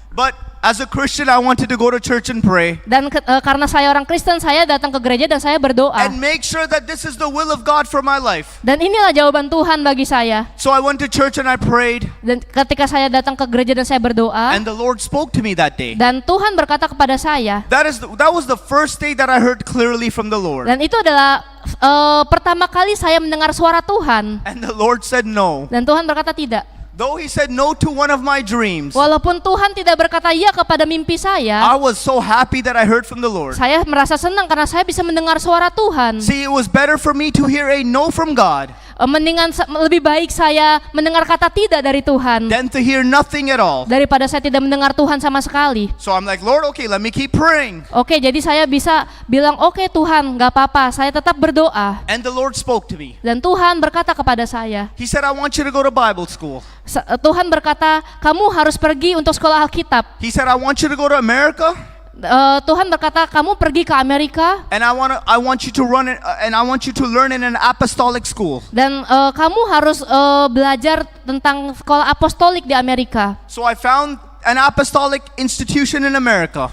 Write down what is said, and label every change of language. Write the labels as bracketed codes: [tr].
[en] But as a Christian, I wanted to go to church and pray [id] Dan karena saya orang Kristen, saya datang ke gereja dan saya berdoa. [en] and make sure that this is the will of God for my life. [id] Dan inilah jawaban Tuhan bagi saya. [en] So I went to church and I prayed, [id] Dan ketika saya datang ke gereja dan saya berdoa, [en] and the Lord spoke to me that day. [id] dan Tuhan berkata kepada saya, [en] That was the first day that I heard clearly from the Lord. [id] dan itu adalah pertama kali saya mendengar suara Tuhan. [en] And the Lord said, no, [id] Dan Tuhan berkata tidak. [en] Though he said no to one of my dreams, [id] Walaupun Tuhan tidak berkata ya kepada mimpi saya, [en] I was so happy that I heard from the Lord. [id] saya merasa senang karena saya bisa mendengar suara Tuhan. [en] See, it was better for me to hear a no from God [id] Mendingan lebih baik saya mendengar kata tidak dari Tuhan [en] than to hear nothing at all. [id] daripada saya tidak mendengar Tuhan sama sekali. [en] So I'm like, Lord, okay, let me keep praying. [id] Oke, jadi saya bisa bilang, oke Tuhan, gak apa-apa, saya tetap berdoa. [en] And the Lord spoke to me. [id] Dan Tuhan berkata kepada saya, [en] He said, I want you to go to Bible school. [id] Tuhan berkata, kamu harus pergi untuk sekolah Alkitab. [en] He said, I want you to go to America, [id] Tuhan berkata, kamu pergi ke Amerika [en] and I want you to run it, and I want you to learn in an apostolic school. [id] dan kamu harus belajar tentang sekolah apostolik di Amerika. [en] So I found an apostolic institution in America